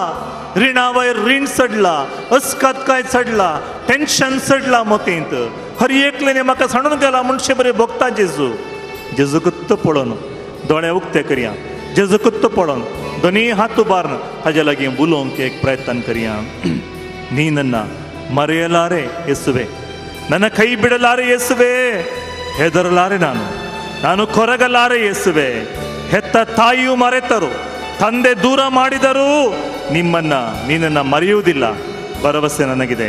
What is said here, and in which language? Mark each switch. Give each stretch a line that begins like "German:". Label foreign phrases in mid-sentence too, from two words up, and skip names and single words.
Konkani: रिणा वयर रीण चडला, अस्कतकाय चडला, टेन्शन चडला मोतींत. हर एकलेने म्हाका सांडून गेला म्हणशे बरें भोगता जेजू. जेजू कुत्त पळोवन दोळे उक्ते करया. जेजू कुत्त पळोवन दोनी हात उबारन हाजे लागीं उलोवंक एक प्रयत्न करया.
Kannada: नी ನನ್ನ ಮರೆಯಲಾರೆ ಯೇಸುವೆ, ನನ್ನ ಕೈ ಬಿಡಲಾರೆ ಯೇಸುವೆ, ಹೆದರಲಾರೆ ನಾನು ಕೊರಗಲಾರೆ ಯೇಸುವೆ. ಹೆತ್ತ ತಾಯಿಯು ಮರೆತರು, ತಂದೆ ದೂರ ಮಾಡಿದರು, ನೀನನ್ನ ಮರೆಯುವುದಿಲ್ಲ, ಭರವಸೆ ನನಗಿದೆ.